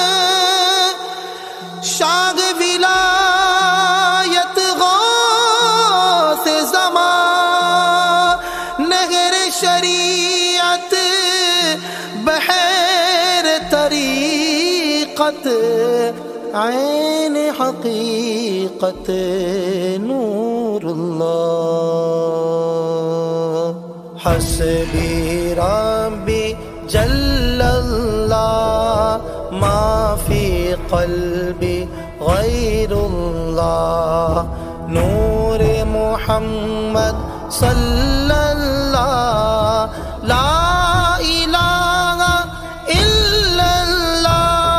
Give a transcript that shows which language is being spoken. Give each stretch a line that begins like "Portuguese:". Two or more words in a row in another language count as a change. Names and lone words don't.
Urdu: شاہ ولایت غوث زماں نہر شریعت بحر طریقت عین حقیقت نور اللہ.
Arabic: حسبي ربي جل الله ما في قلبي غير الله. نور محمد صلى الله لا إله إلا الله